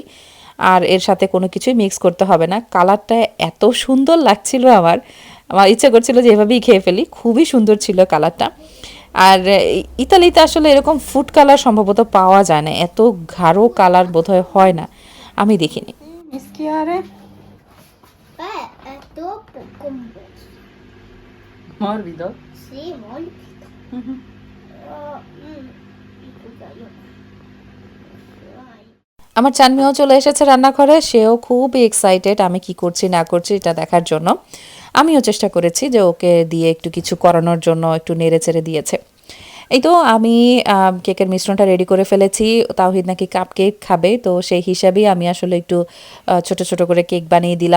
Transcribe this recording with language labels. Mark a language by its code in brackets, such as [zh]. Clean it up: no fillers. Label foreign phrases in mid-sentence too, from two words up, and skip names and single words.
[bn] আর এর সাথে কোনো কিছুই মিক্স করতে হবে না। কালারটা এত সুন্দর লাগছিল আমার, আমার ইচ্ছে করছিল যে এভাবেই খেয়ে ফেলি। খুবই সুন্দর ছিল কালারটা। আর ইতালিতে আসলে এরকম ফুড কালার সম্ভবত পাওয়া যায় না, এত গাঢ় কালার বোধহয় হয় না, আমি দেখিনি। [it] Mischiare. È troppo composto. Morbido. Sì, molto. Però, scusa, io. Vai. [bn] আমার চানমিও চলে এসেছে রান্নাঘরে, সেও খুবই এক্সাইটেড আমি কি করছি না করছি এটা দেখার জন্য। আমিও চেষ্টা করেছি যে ওকে দিয়ে একটু কিছু করানোর জন্য, একটু নেড়ে চেড়ে দিয়েছে। এই তো আমি কেকের মিশ্রণটা রেডি করে ফেলেছি। তাওহিদ নাকি কাপ কেক খাবে, তো সেই হিসাবেই আমি আসলে একটু ছোট ছোট করে কেক বানিয়ে দিলাম।